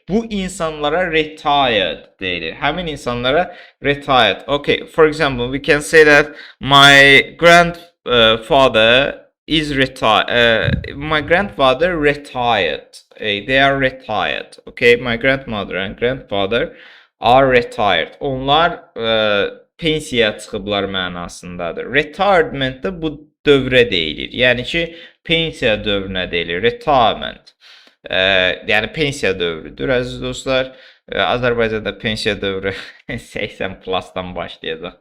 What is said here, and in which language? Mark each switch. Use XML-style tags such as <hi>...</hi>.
<az>Bu insanlara retired deyilir. Həmin insanlara retired.</az> <en>Okay, for example, we can say that my grandfather is retired. My grandfather retired. They are retired. Okay, my grandmother and grandfather are retired.</en> <az>Onlar pensiya çıxıblar mənasındadır. Retirement də bu dövrə deyilir. Yəni ki, pensiya dövrünə deyilir. Retirement. Yəni pensiya dövrüdür əziz dostlar. Azərbaycanda pensiya dövrü 80 plusdan başlayacaq.</az>